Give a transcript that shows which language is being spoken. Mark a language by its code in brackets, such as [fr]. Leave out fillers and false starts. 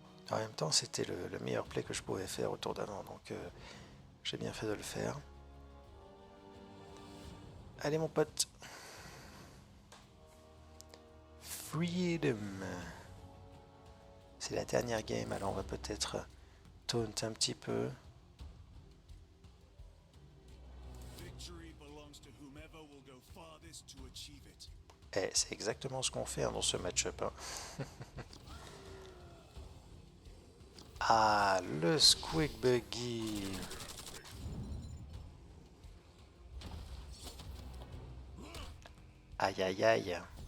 [fr] En même temps, c'était le meilleur play que je pouvais faire au tour d'avant, donc j'ai bien fait de le faire. Allez mon pote. Freedom. C'est la dernière game, alors on va peut-être taunt un petit peu. [en] Victory belongs to whomever will go farthest to achieve it. [fr] Eh, c'est exactement ce qu'on fait dans ce match-up. Hein. Ah, le Squeak Buggy. Aïe aïe aïe.